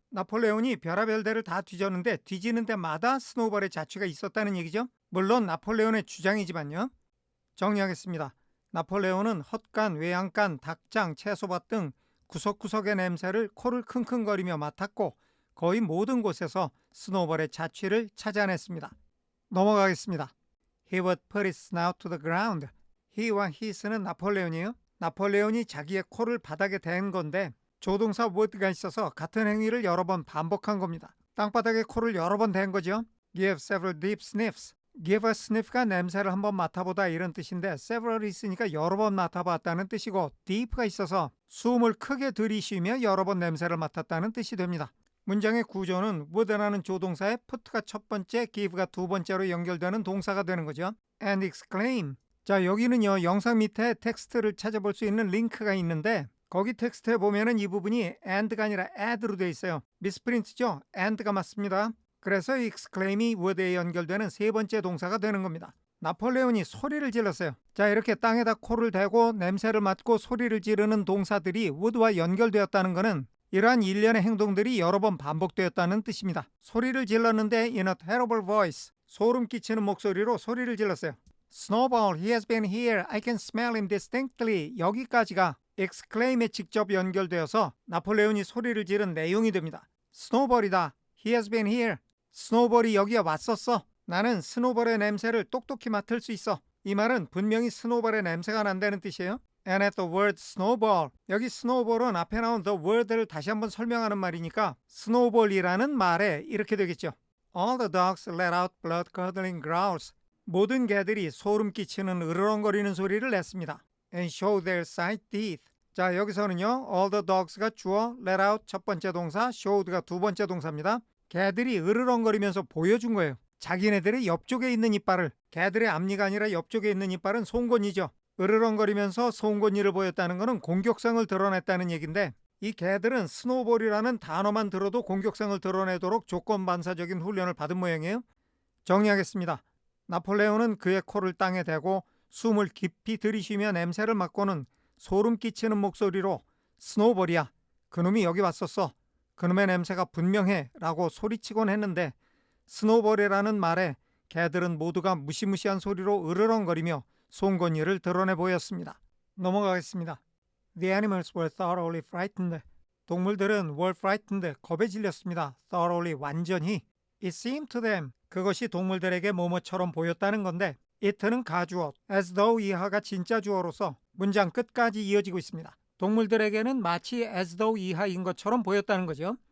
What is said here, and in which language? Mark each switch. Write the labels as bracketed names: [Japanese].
[Korean] 나폴레온이 별의별 데를 다 뒤졌는데 뒤지는 데마다 스노우볼의 자취가 있었다는 얘기죠. 물론 나폴레온의 주장이지만요. 정리하겠습니다. 나폴레온은 헛간, 외양간, 닭장, 채소밭 등 구석구석의 냄새를 코를 킁킁거리며 맡았고 거의 모든 곳에서 스노우볼의 자취를 찾아냈습니다. 넘어가겠습니다. [English] He would put his snout to the ground. [Korean] he와 his는 나폴레온이에요. 나폴레온이 자기의 코를 바닥에 댄 건데 조동사 would가 있어서 같은 행위를 여러 번 반복한 겁니다. 땅바닥에 코를 여러 번 댄 거죠. [English] Give several deep sniffs. [Korean] Give a sniff가 냄새를 한번 맡아보다 이런 뜻인데 several 있으니까 여러 번 맡아봤다는 뜻이고 deep가 있어서 숨을 크게 들이쉬며 여러 번 냄새를 맡았다는 뜻이 됩니다. 문장의 구조는 would라는 조동사에 put가 첫 번째, give가 두 번째로 연결되는 동사가 되는 거죠. [English] And exclaim. [Korean] 자, 여기는요 영상 밑에 텍스트를 찾아볼 수 있는 링크가 있는데 거기 텍스트에 보면은 이 부분이 and가 아니라 add로 되어 있어요. 미스프린트죠? and가 맞습니다. 그래서 exclaim이 word에 연결되는 세 번째 동사가 되는 겁니다. 나폴레온이 소리를 질렀어요. 자, 이렇게 땅에다 코를 대고 냄새를 맡고 소리를 지르는 동사들이 word와 연결되었다는 것은 이러한 일련의 행동들이 여러 번 반복되었다는 뜻입니다. 소리를 질렀는데 [English] in a terrible voice, [Korean] 소름 끼치는 목소리로 소리를 질렀어요. [English] Snowball, he has been here. I can smell him distinctly. [Korean] 여기까지가 exclaim에 직접 연결되어서 나폴레온이 소리를 지른 내용이 됩니다. [English] 스노볼이다. He has been here. [Korean] 스노볼이 여기에 왔었어. 나는 스노볼의 냄새를 똑똑히 맡을 수 있어. 이 말은 분명히 스노볼의 냄새가 난다는 뜻이에요. [English] And at the word snowball, [Korean] 여기 snowball은 앞에 나온 the word를 다시 한번 설명하는 말이니까 snowball이라는 말에 이렇게 되겠죠. [English] All the dogs let out blood-curdling growls. [Korean] 모든 개들이 소름 끼치는 으르렁거리는 소리를 냈습니다. [English] And show their side teeth. [Korean] 자, 여기서는요, all the dogs가 주어, let out 첫 번째 동사, showed가 두 번째 동사입니다. 개들이 으르렁거리면서 보여준 거예요. 자기네들의 옆쪽에 있는 이빨을. 개들의 앞니가 아니라 옆쪽에 있는 이빨은 송곳니죠. 으르렁거리면서 송곳니를 보였다는 것은 공격성을 드러냈다는 얘기인데, 이 개들은 스노볼이라는 단어만 들어도 공격성을 드러내도록 조건반사적인 훈련을 받은 모양이에요. 정리하겠습니다. 나폴레온은 그의 코를 땅에 대고 숨을 깊이 들이쉬며 냄새를 맡고는 소름 끼치는 목소리로 스노볼이야. 그놈이 여기 왔었어. 그놈의 냄새가 분명해 라고 소리치곤 했는데 스노볼이라는 말에 개들은 모두가 무시무시한 소리로 으르렁거리며 송곳니를 드러내 보였습니다. 넘어가겠습니다. [English] The animals were thoroughly frightened. [Korean] 동물들은 were frightened, 겁에 질렸습니다. thoroughly, 완전히. [English] It seemed to them, [Korean] 그것이 동물들에게 뭐뭐처럼 보였다는 건데 it는 가주어, as though 이하가 진짜 주어로서 문장 끝까지 이어지고 있습니다. 동물들에게는 마치 as though 이하인 것처럼 보였다는 거죠.